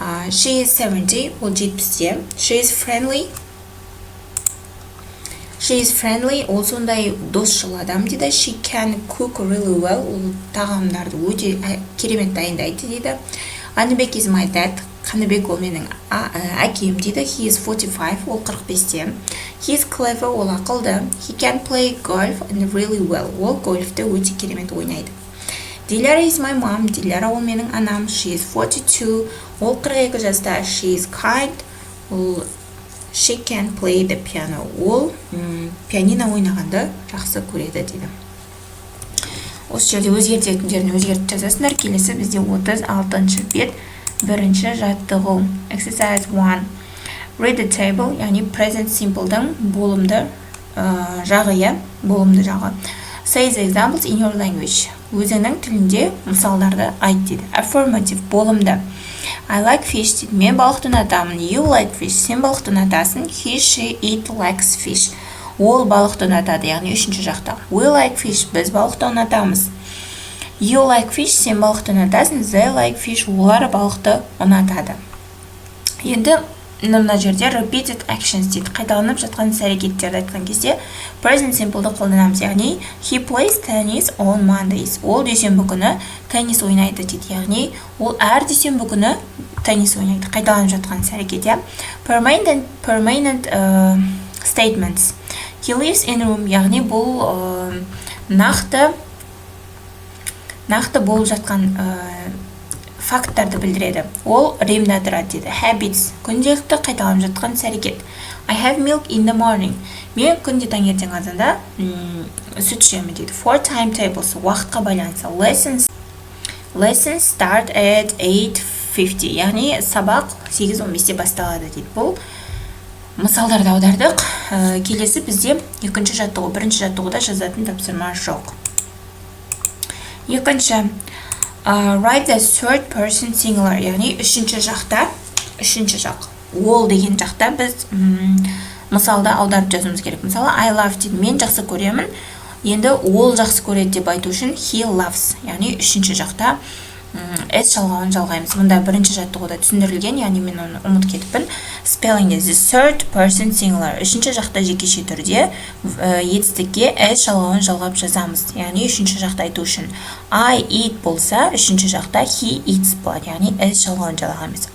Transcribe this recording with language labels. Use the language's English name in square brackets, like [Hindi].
[English] She is 70, [Kazakh] ол 70-те. [English] She is friendly. She is friendly, [Kazakh] ол сондай досшыл адам дейді. [English] She can cook really well, [Kazakh] ол тағамдарды өте керемет дайындайды дейді. Аныбек [English] is my dad, [Kazakh] Қаныбек ол менің әкем дейді. [English] He is 45, [Kazakh] ол 45-те. [English] He is clever, [Kazakh] ол ақылды. [English] He can play golf and really well, [Kazakh] ол гольфті өте керемет ойнайды. Диляра [English] is my mom, [Kazakh] Диляра ол менің анам. [English] She is 42, [Kazakh] ол 42 жаста. [English] She is kind, [Kazakh] ол [English] She can play the piano. [Kazakh] Ол пианино ойнағанды жақсы көреді дейді. Осы жерде өзгертетіндерін өзгертіп жазасыңдар. Келесі бізде 36-шы бет, 1-ші жаттығу. [English] Exercise 1. Read the table, [Kazakh] яғни present simple'дың болымды жағы, болымды жағы. [English] Say the examples in your language. [Kazakh] Өзіңнің тілінде мысалдарды айт дейді. Affirmative, болымды. [English] I like fish [Kazakh] дейді. Мен балықты ұнатамын. [English] You like fish. [Kazakh] Сен балықты ұнатасың. [English] He, she, it likes fish. [Kazakh] Ол балықты ұнатады, яғни 3-ші жақта. [English] We like fish. [Kazakh] Біз балықты ұнатамыз. [English] You like fish. [Kazakh] Сен балықты ұнатасың. [English] They like fish. [Kazakh] Олар балықты ұнатады. Енді мына жерде repeated actions дейді. Қайталанып жатқан іс-әрекеттерді айтқан кезде present simple'ды қолданамыз. Яғни [English] he plays tennis on Mondays. [Kazakh] Ол дүйсенбі күні теннис ойнайды дейді. Яғни ол әр дүйсенбі күні теннис ойнайды. Қайталанып жатқан іс-әрекет. [English] Permanent statements. He lives in a room. [Kazakh] Яғни бұл нақты болып жатқан факттарды білдіреді. Ол римда тұрады дейді. Habits, күнделікті қайталанып жатқан іс-әрекет. [English] I have milk in the morning. [Kazakh] Мен күнде таңертең азанда сүт ішемін дейді. [English] For timetables, [Kazakh] уақытқа байланысты. [English] Lessons start at 8:50. [Kazakh] Яғни сабақ 8:15-те басталады дейді. Бұл мысалдарды аудардық. Келесі бізде екінші жаттығу. Бірінші жаттығуда жазатын тапсырма жоқ. Екінші, [English] write the third person singular. [Kazakh] Яғни үшінші жақ. Ол деген жақта біз мысалда аударып жазуымыз керек. Мысалы, [English] I love [Kazakh] дейді. Мен жақсы көремін. Енді ол жақсы көреді деп айту үшін [English] he loves. [Kazakh] Яғни үшінші жақта S жалғауын жалғаймыз. Мұнда бірінші жаттығуда түсіндірілген, яғни мен оны ұмыт кетіппін. [English] Spelling is the third person singular. [Kazakh] Үшінші жақта жекеше түрде етістікке S жалғауын жалғап жазамыз. Яғни үшінші жақта айту үшін [English] I eat [Kazakh] болса, үшінші жақта [English] he eats [Kazakh] болады. Яғни S жалғауын жалғаймыз.